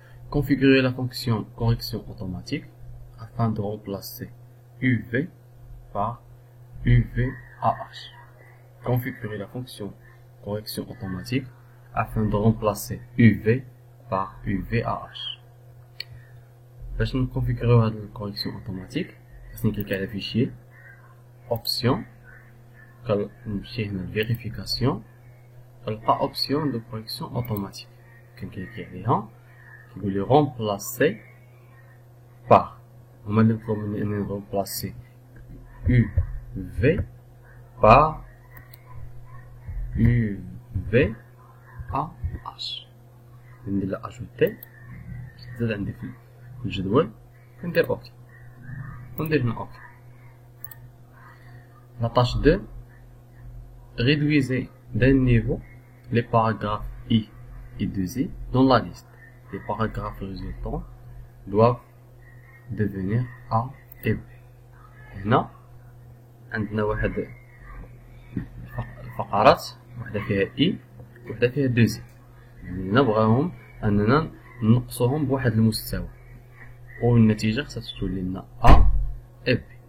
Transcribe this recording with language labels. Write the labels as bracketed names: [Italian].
[French] Configurer la fonction correction automatique afin de remplacer UV par UVAH. Configurer la fonction correction automatique afin de remplacer UV par UVAH. [Arabic] باش نكونفيغوريو هاد الكوريكسيون اوتوماتيك خاصني نكليك على فيشير اوبسيون كنمشي هنا لفيريفيكاسيون كنلقى اوبسيون دو كوريكسيون اوتوماتيك كنكليكي عليها كيقول لي رومبلاسي بار هما اللي مطلوب مني انني رومبلاسي يو في بار يو في ا اش ندير لا اجوتي زاد عندي في الجدول كندير اوكي وندير هنا اوكي. [French] La tâche 2. Réduisez d'un niveau les paragraphes I et 2I dans la liste. Les paragraphes résultants doivent devenir A et B. [Arabic] هنا عندنا واحد الفقرات واحدة فيها I وواحدة فيها 2I يعني نبغاهم أننا نقصهم بواحد المستوى والنتيجة خصها تولي لنا A et B.